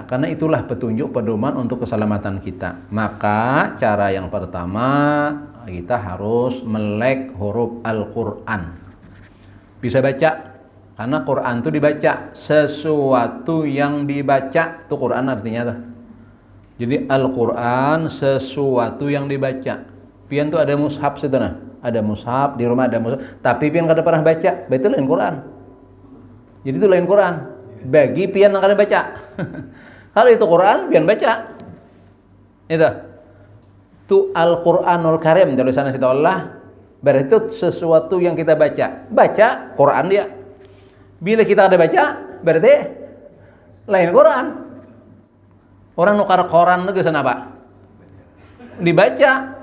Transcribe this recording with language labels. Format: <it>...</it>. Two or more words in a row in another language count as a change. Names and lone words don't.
<id>Karena itulah petunjuk pedoman untuk keselamatan kita. Maka cara yang pertama kita harus melek huruf Al-Quran. Bisa baca. Karena Quran itu dibaca. Sesuatu yang dibaca. Itu Quran artinya tuh. Jadi Al-Quran sesuatu yang dibaca.</id> <bjn>Pian tuh ada mushaf sebenarnya. Ada mushaf, di rumah ada mushaf. Tapi pian kada pernah baca. Betul lain Quran. Jadi itu lain Quran. Bagi pian yang kada baca. Kalau itu Quran, pian baca.</bjn> <id>Itu. Tu Al-Quranul Karim. Tulisannya situ Allah. Berarti itu sesuatu yang kita baca. Baca Quran dia.</id> <bjn>Bila kita ada baca, berarti lain Quran. Orang nukar Quran itu sana apa?</bjn> <id>Dibaca.</id>